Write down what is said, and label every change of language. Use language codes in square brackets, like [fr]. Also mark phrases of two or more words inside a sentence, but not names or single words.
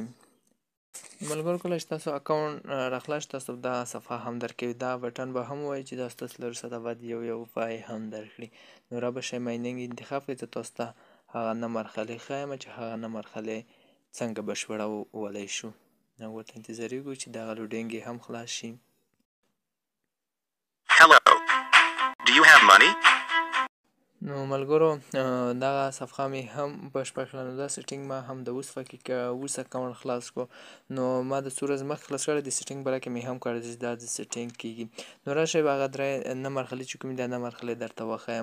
[ps] ملګرو کله چې تاسو اکاونټ را خلاص شي تاسو دا صفحه هم درکوي، دا بټن به هم وایي چې دا ستاسو له وروسته دا باید یو فای هم درکړي. نو را به شئ مایننګ انتخاب کړئ، زه تاسو ته هغه نه مرحلې ښایم چې هغه نه مرحلې څنګه بشپړولی شو. نو ورته انتظاري وکړو چې دغه لوډینګ یې هم خلاص شي. [en] Hello. Do you have money? [ps] نو ملګرو دغه صفحه مې هم بشپړ کړه. نو دا سیټینګ ما هم د اوس اوس اکاونټ خلاص کړو. نو ما د څو ورځې مخکې خلاص کړی د سیټینګ باره کې مې هم کړی چې دا د سیټینګ کیږي. نو راشئ هغه درې نه مرحلې چې کومې دا نه مرحلې درته وښایم.